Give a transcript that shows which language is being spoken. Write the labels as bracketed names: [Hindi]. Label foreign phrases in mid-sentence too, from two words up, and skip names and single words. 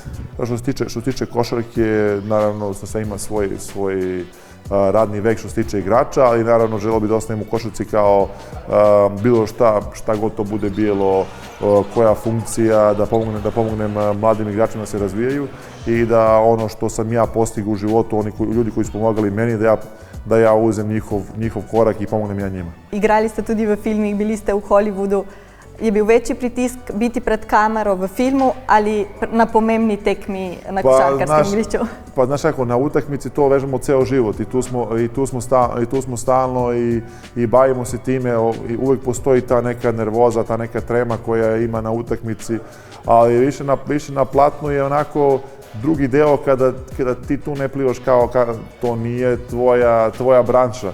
[Serbian] Što se tiče košarke, naravno sve ima svoj radni vek što se tiče igrača, ali naravno želeo bih da ostanem u košarci kao bilo šta god to bude bilo, koja funkcija, da pomognem mladim igračima da se razvijaju i da ono što sam ja postigao u životu, ljudi koji su pomagali meni, da ja uzem njihov korak i pomognem ja njima. [Slovenian] Igrali ste tudi v filmih, bili ste v Hollywoodu. Je bil večji pritisk biti pred kamero v filmu ali na pomembni tekmi na košarkarskem igrišču? [Serbian] Pa znaš kako, na utakmici to vežemo ceo život i tu smo stalno i bavimo se time i uvek postoji ta neka nervoza, ta neka trema koja ima na utakmici, ali više na platnu je onako drugi deo kada ti tu ne plivaš kao to nije tvoja branša.